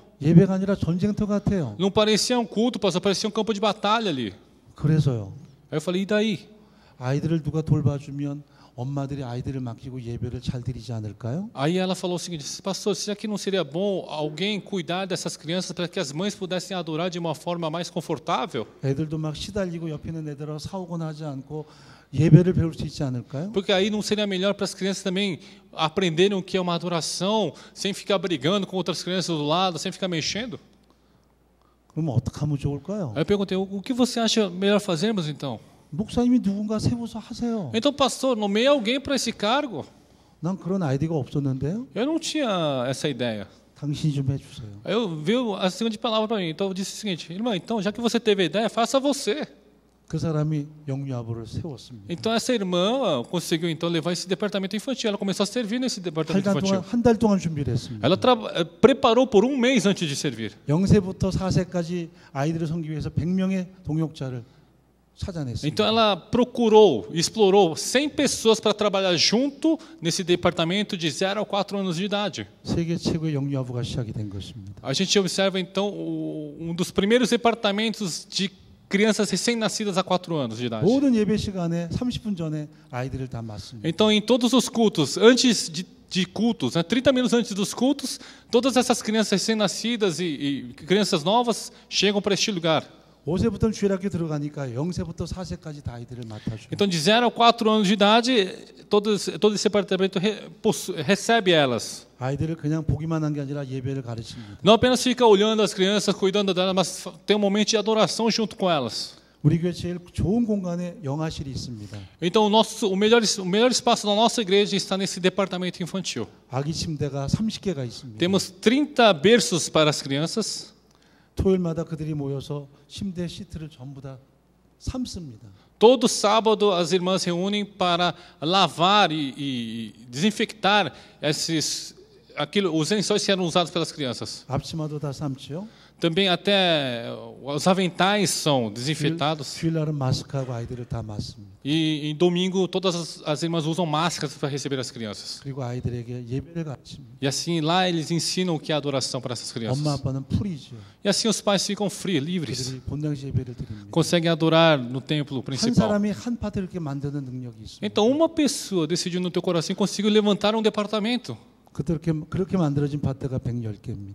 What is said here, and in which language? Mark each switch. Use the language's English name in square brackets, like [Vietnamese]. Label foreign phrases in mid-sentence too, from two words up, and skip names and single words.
[Korean] 예배가 아니라 전쟁터 같아요. [Portuguese] Não parecia um culto, pastor, parecia um campo de batalha ali. [Korean] 그래서요. [Portuguese] Aí eu falei, e daí? [Korean] 아이들을 누가 돌봐주면 엄마들이 아이들을 맡기고 예배를 잘 드리지 않을까요? [Portuguese] Aí ela falou o seguinte, pastor, será que não seria bom alguém cuidar dessas crianças para que as mães pudessem adorar de uma forma mais confortável? [Korean] 애들도 막 시달리고 옆에 있는 애들하고 싸우거나 하지 않고 예배를 배울 수 있지 않을까요? [Portuguese] Porque aí não seria melhor para as crianças também aprenderem o que é uma adoração, sem ficar brigando com outras crianças do lado, sem ficar mexendo? [Korean] 그럼 어떻게 하면 좋을까요? [Portuguese] Aí eu perguntei, o que você acha melhor fazermos então? [Korean] 목사님이 누군가 세워서 하세요. [Portuguese] Então, pastor, nomeie alguém para esse cargo. [Korean] 난 그런 아이디어가 없었는데요. [Portuguese] Eu não tinha essa ideia. [Korean] 당신이 좀 해주세요. [Portuguese] Aí eu veio a segunda palavra para mim. Então eu disse o seguinte, irmã, então já que você teve a ideia, faça você. [Korean] 그 사람이 영유아부를 세웠습니다. [Portuguese] Então essa irmã conseguiu então levar esse departamento infantil. Ela começou a servir nesse departamento infantil. [Korean] 한 달 동안 준비를 했습니다. [Portuguese] Ela preparou por um mês antes de servir. [Korean] 0세부터 4세까지 아이들을 섬기기 위해서 100명의 동역자를 찾아냈습니다. [Portuguese] Então ela procurou, explorou 100 pessoas para trabalhar junto nesse departamento de 0 a 4 anos de idade. [Korean] 세계 최고의 영유아부가 시작이 된 것입니다. [Portuguese] A gente observa então dos primeiros departamentos de crianças recém-nascidas a 4 anos de idade. [Korean] 모든 예배 시간에 30분 전에 아이들을 다 맞습니다. [Portuguese] Então em todos os cultos, antes de cultos, 30 minutos antes dos cultos, todas essas crianças recém-nascidas e crianças novas chegam para este lugar. [Korean] 5세부터 주일학교 들어가니까 0세부터 4세까지 다 아이들을 맡아줘요. [Portuguese] Então, de 0 a 4 anos de idade, todo esse departamento recebe elas. [Korean] 아이들을 그냥 보기만 한 게 아니라 예배를 가르칩니다. [Portuguese] Não apenas fica olhando as crianças, cuidando delas, mas tem um momento de adoração junto com elas. [Korean] 우리 교회 제일 좋은 공간에 영아실이 있습니다. [Portuguese] Então, o melhor espaço da nossa igreja está nesse departamento infantil. [Korean] 아기 침대가 30개가 있습니다. [Portuguese] Temos 30 berços para as crianças. [Korean] 토요일마다 그들이 모여서 침대 시트를 전부 다 삶습니다. [Portuguese] Todo sábado as irmãs reúnem para lavar e desinfectar os lençóis que eram usados pelas crianças. [Korean] 앞치마도 다 삶지요. [Portuguese] Também até os aventais são desinfetados. [Korean] 주일날은 마스크하고 아이들을 다 맞습니다. [Portuguese] E em domingo todas as irmãs usam máscaras para receber as crianças. [Korean] 그리고 아이들에게 예배를 가르칩니다. [Portuguese] E assim lá eles ensinam o que é adoração para essas crianças. [Korean] 엄마 아빠는 풀이죠. [Portuguese] E assim os pais ficam free, livres. [Korean] 그들이 본당시 예배를 드립니다. [Portuguese] Conseguem adorar no templo [Korean] 한 [Portuguese] principal. [Korean] 사람이 한 파트를 이렇게 만드는 능력이 있습니다. [Portuguese] Então uma pessoa decidiu no teu coração e conseguiu levantar um departamento. [Korean] 그렇게 만들어진 파트가 110개입니다.